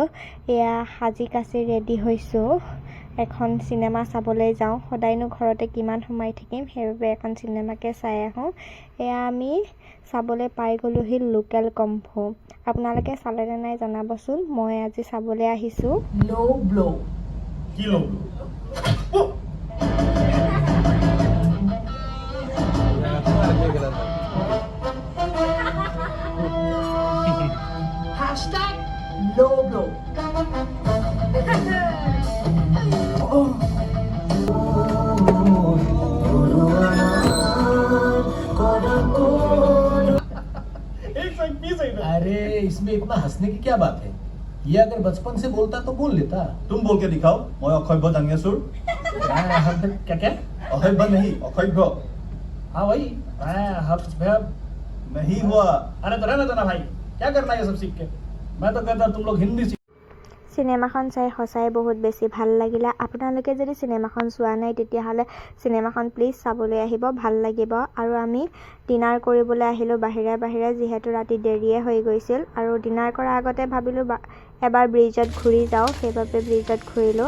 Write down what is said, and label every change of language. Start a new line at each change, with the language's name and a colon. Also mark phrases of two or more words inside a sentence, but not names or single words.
Assamese: এয়া সাজি কাচি ৰেডি হৈছোঁ, এখন চিনেমা চাবলৈ যাওঁ। সদায়নো ঘৰতে কিমান সোমাই থাকিম, সেইবাবে এখন চিনেমাকে চাই আহোঁ। এয়া আমি চাবলৈ পাই গ'লোহি লোকেল কম্ফু। আপোনালোকে চালেনে নাই জনাবচোন। মই আজি চাবলৈ আহিছোঁ
English: low blow.
Assamese: কি ল'ম?
English: Hashtag low blow.
Hindi: अरे इसमें इतना हंसने की क्या बात है? ये अगर बचपन से बोलता तो बोल लेता। तुम बोल के दिखाओ। मैं अक्षयभ दांगियासुर। क्या क्या? अक्षयभ नहीं, अक्षयभ हाँ भाई, नहीं हुआ। अरे तो रहने दो ना भाई, क्या करना है ये सब सीख के? मैं तो कहता तुम लोग हिंदी सीख।
Assamese: চিনেমাখন চাই সঁচাই বহুত বেছি ভাল লাগিলে। আপোনালোকে যদি চিনেমাখন চোৱা নাই তেতিয়াহ'লে চিনেমাখন প্লিজ চাবলৈ আহিব, ভাল লাগিব। আৰু আমি ডিনাৰ কৰিবলৈ আহিলোঁ বাহিৰে যিহেতু ৰাতি দেৰিয়ে হৈ গৈছিল। আৰু ডিনাৰ কৰাৰ আগতে ভাবিলোঁ এবাৰ ব্ৰিজত ঘূৰি যাওঁ, সেইবাবে ব্ৰিজত ঘূৰিলোঁ।